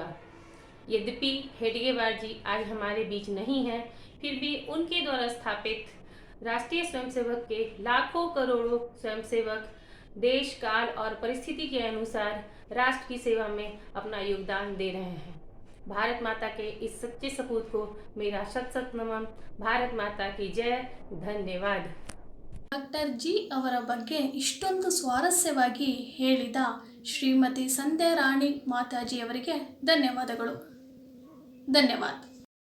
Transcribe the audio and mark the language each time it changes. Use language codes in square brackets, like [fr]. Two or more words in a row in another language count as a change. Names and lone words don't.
[hi] यद्यपि हेडगेवार जी आज हमारे बीच नहीं हैं, फिर भी उनके द्वारा स्थापित राष्ट्रीय स्वयंसेवक के लाखों करोड़ों स्वयंसेवक देश, काल और परिस्थिति के अनुसार राष्ट्र की सेवा में अपना योगदान दे रहे हैं। भारत माता के इस सच्चे सपूत को मेरा शत शत नमन। भारत माता की जय। धन्यवाद। [kn] ಡಾಕ್ಟರ್ ಜಿ ಅವರ ಬಗ್ಗೆ ಇಷ್ಟೊಂದು ಸ್ವಾರಸ್ಯವಾಗಿ ಹೇಳಿದ ಶ್ರೀಮತಿ ಸಂಧ್ಯಾ ರಾಣಿ ಮಾತಾಜಿಯವರಿಗೆ ಧನ್ಯವಾದಗಳು. ಧನ್ಯವಾದ.